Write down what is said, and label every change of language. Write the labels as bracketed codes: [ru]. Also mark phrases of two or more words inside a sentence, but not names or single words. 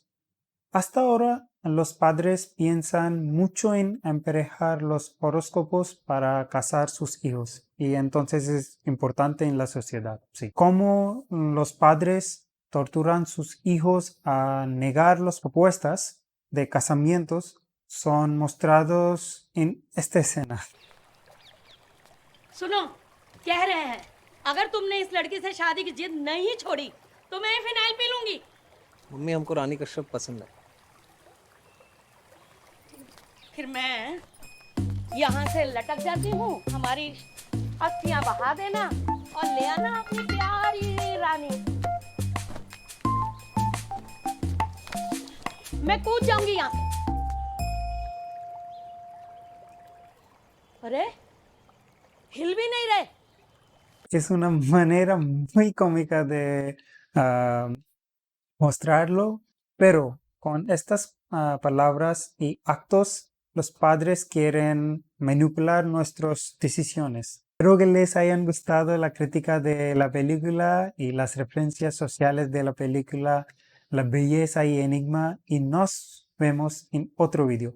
[es] Hasta ahora, los padres piensan mucho en emparejar los horóscopos para casar sus hijos y entonces es importante en la sociedad. Sí. Cómo los padres torturan sus hijos a negar las propuestas de casamientos son mostrados en esta escena. [hi] सुनो, कह रहे हैं अगर तुमने इस लड़की से शादी की जिद नहीं छोड़ी तो मैं फिनाइल पी लूंगी। मम्मी हमको रानी कश्यप पसंद है। फिर मैं यहाँ से लटक जाती हूँ, हमारी अस्थियां बहा देना और ले आना अपनी प्यारी रानी। मैं कूद जाऊंगी यहाँ से। अरे हिल भी नहीं रहे। [es] Es una manera muy cómica de mostrarlo, pero con estas palabras y actos los padres quieren manipular nuestras decisiones. Espero que les hayan gustado la crítica de la película y las referencias sociales de la película, la belleza y enigma, y nos vemos en otro video.